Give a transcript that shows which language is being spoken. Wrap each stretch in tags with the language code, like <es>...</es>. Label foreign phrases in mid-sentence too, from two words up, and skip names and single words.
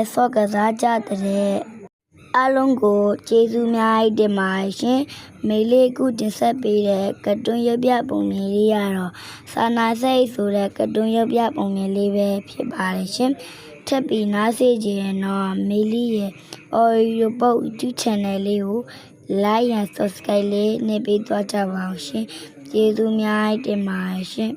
<my>စော့ကစားကြတဲ့အလုံးကိုကျေးဇူးများတင်ပါတယ်ရှင်မေလေးခုတင်ဆက်ပေးတဲ့ကတွန်းရုပ်ပြပုံမြင်လေးရတော့စာနာစိတ်ဆိုတဲ့ကတွန်းရုပ်ပြပုံမြင်လေးပဲဖြစ်ပါတယ်ရှင်ထပ်ပြီးနားစေချင်တော့မေလေးရဲ့</my> <en>audio book</en> <my>YouTube channel လေးကို</my> <en>like and subscribe</en> <my>လေးနှိပ်ပေးသွားကြပါအောင်ရှင်ကျေးဇူးများတင်ပါတယ်ရှင်</my>